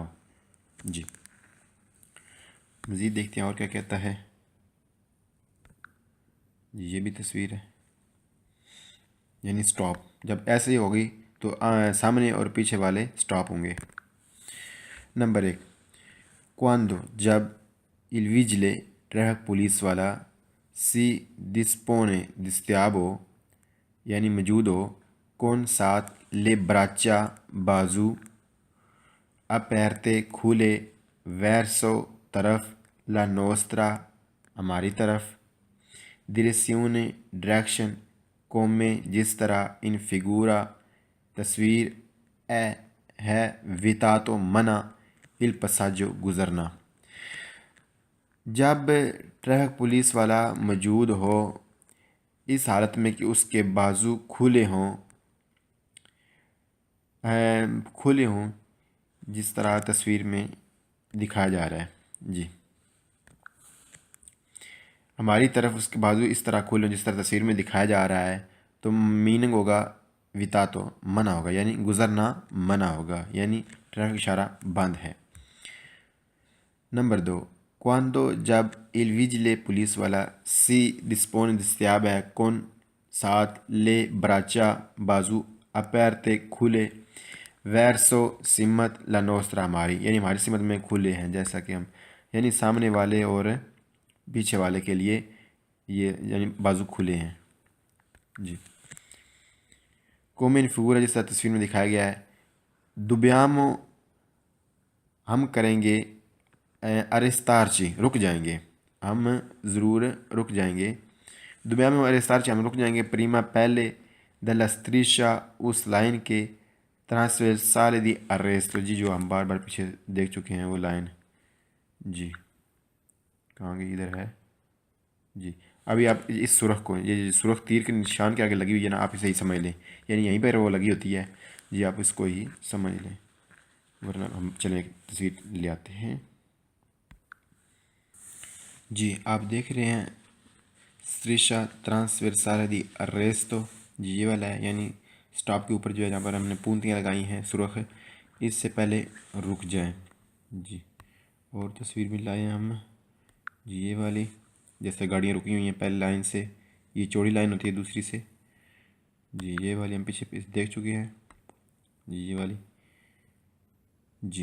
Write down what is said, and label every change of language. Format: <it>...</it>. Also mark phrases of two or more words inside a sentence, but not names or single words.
<ur>جی مزید دیکھتے ہیں اور کیا کہتا ہے۔ یہ بھی تصویر ہے، یعنی سٹاپ جب ایسے ہی ہوگی تو سامنے اور پیچھے والے سٹاپ ہوں گے۔ نمبر 1، quando جب</ur> <it>il vigile</it> <ur>ٹریفک پولیس والا si dispone دستیاب ہو یعنی موجود ہو con ساتھ</ur> <it>le braccia</it> <ur>بازو aperte کھولے verso طرف</ur> <it>la nostra</it> <ur>ہماری طرف direzione ڈائریکشن come جس طرح</ur> <it>in figura</it> <ur>تصویر ہے vietato منع</ur> <it>il passaggio</it> <ur>گزرنا۔ جب ٹریفک پولیس والا موجود ہو اس حالت میں کہ اس کے بازو کھلے ہوں جس طرح تصویر میں دکھایا جا رہا ہے جی، ہماری طرف اس کے بازو اس طرح کھلے ہوں جس طرح تصویر میں دکھایا جا رہا ہے، تو میننگ ہوگا وتا تو منع ہوگا، یعنی گزرنا منع ہوگا، یعنی ٹریفک اشارہ بند ہے۔ نمبر 2، quando جب</ur> <it>il vigile</it> <ur>پولیس والا</ur> <it>si dispone</it> <ur>دستیاب ہے con ساتھ</ur> <it>le braccia</it> <ur>بازو aperte کھلے verso سمت</ur> <it>la nostra</it> <ur>ہماری، یعنی ہماری سمت میں کھلے ہیں، جیسا کہ ہم یعنی سامنے والے اور پیچھے والے کے لیے یہ یعنی بازو کھلے ہیں جی۔</ur> <it>come in figura</it> <ur>جس طرح تصویر میں دکھایا گیا ہے، dobbiamo ہم کریں گے arrestarci رک جائیں گے، ہم ضرور رک جائیں گے،</ur> <it>dobbiamo arrestarci</it> <ur>ہم رک جائیں گے prima پہلے</ur> <it>della striscia</it> <ur>اس لائن کے</ur> <it>trasversale di arresto</it> <ur>جی، جو ہم بار بار پیچھے دیکھ چکے ہیں وہ لائن جی، کہاں گئی ادھر ہے جی۔ ابھی آپ اس سرخ کو، یہ سرخ تیر کے نشان کے آگے لگی ہوئی ہے نا، آپ اسے ہی سمجھ لیں، یعنی یہیں پر وہ لگی ہوتی ہے جی، آپ اس کو ہی سمجھ لیں، ورنہ ہم چلیں ایک تصویر لے آتے ہیں جی۔ آپ دیکھ رہے ہیں</ur> <it>striscia trasversale di arresto</it> <ur>جی، یہ والا ہے، یعنی سٹاپ کے اوپر جو ہے جہاں پر ہم نے پونتیاں لگائی ہیں سرخ، اس سے پہلے رک جائیں جی۔ اور تصویر بھی لائے ہیں ہم جی، یہ والی جیسے گاڑیاں رکی ہوئی ہیں پہلے لائن سے، یہ چوڑی لائن ہوتی ہے دوسری سے جی، یہ والی ہم پیچھے دیکھ چکے ہیں جی، یہ والی جی۔</ur>